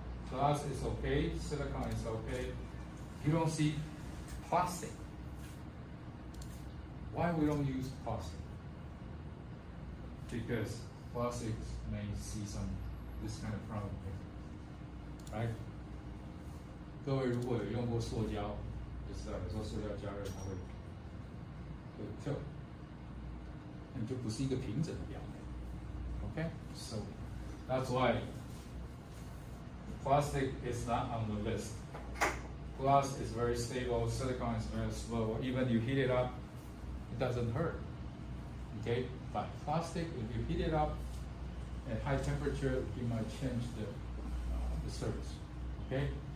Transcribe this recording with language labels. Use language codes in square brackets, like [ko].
[en] Glass is okay, silicon is okay. You don't see plastic. Why we don't use plastic? Because plastics may see this kind of problem here, right? [zh] 各位如果有用过塑胶，就知道有时候塑胶加热它会跳，那你就不是一个平整的表面。 [en] Okay, so that's why plastic is not on the list. Glass is very stable, silicon is very slow. Even you heat it up, it doesn't hurt. Okay, but plastic, if you heat it up at high temperature, you might change the surface. Okay.